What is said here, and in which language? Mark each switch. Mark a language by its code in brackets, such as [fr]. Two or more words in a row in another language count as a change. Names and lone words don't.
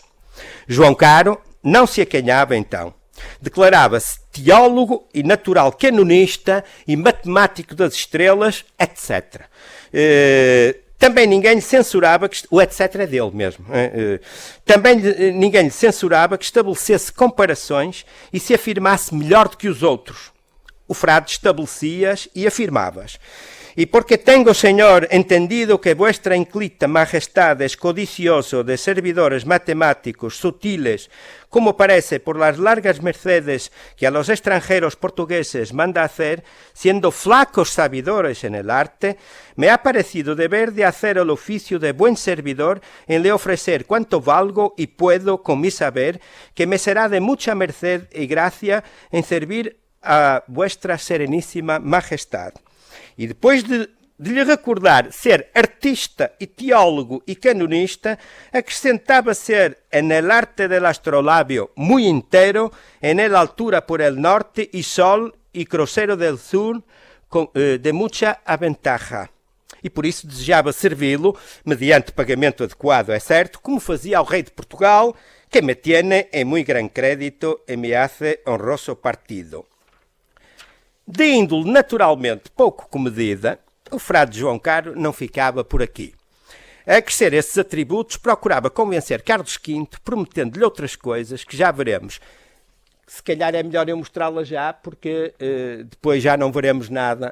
[pt] João Caro não se acanhava então. Declarava-se teólogo e natural canonista e matemático das estrelas, etc. Também ninguém lhe censurava, o etc. é dele mesmo, também ninguém lhe censurava que estabelecesse comparações e se afirmasse melhor do que os outros. O frade estabelecia-as e afirmava-as. [es] Y porque tengo, Señor, entendido que vuestra inclita majestad es codicioso de servidores matemáticos sutiles, como parece por las largas mercedes que a los extranjeros portugueses manda hacer, siendo flacos sabidores en el arte, me ha parecido deber de hacer el oficio de buen servidor en le ofrecer cuanto valgo y puedo con mi saber, que me será de mucha merced y gracia en servir a vuestra serenísima majestad. [pt] E depois de lhe recordar ser artista e teólogo e canonista, acrescentava ser [es] en el arte del astrolabio muy entero, en el altura por el norte y sol y crucero del sur de mucha aventaja. [pt] E por isso desejava servi-lo, mediante pagamento adequado, é certo, como fazia ao rei de Portugal, [es] que me tiene en muy gran crédito e me hace honroso partido. [pt] De índole naturalmente pouco comedida, o frade João Caro não ficava por aqui. A crescer esses atributos, procurava convencer Carlos V, prometendo-lhe outras coisas que já veremos. Se calhar é melhor eu mostrá-las já, porque depois já não veremos nada.